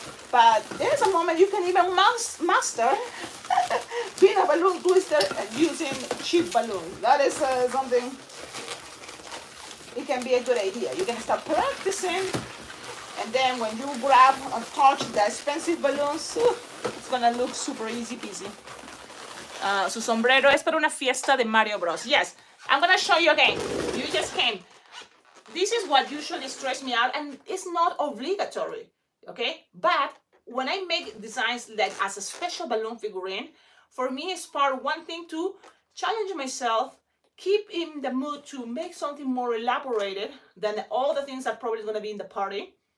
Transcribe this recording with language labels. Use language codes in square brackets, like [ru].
[en] But there's a moment you can even master being a balloon twister and using cheap balloons. That is something, it can be a good idea. You can start practicing, and then when you grab and touch the expensive balloons, it's gonna look super easy peasy. [es] Su sombrero es para una fiesta de Mario Bros. [en] Yes, I'm gonna show you again. You just came. This is what usually stresses me out, and it's not obligatory, okay? But when I make designs like as a special balloon figurine, for me it's one thing to challenge myself, keep in the mood to make something more elaborated than all the things that probably going to be in the party.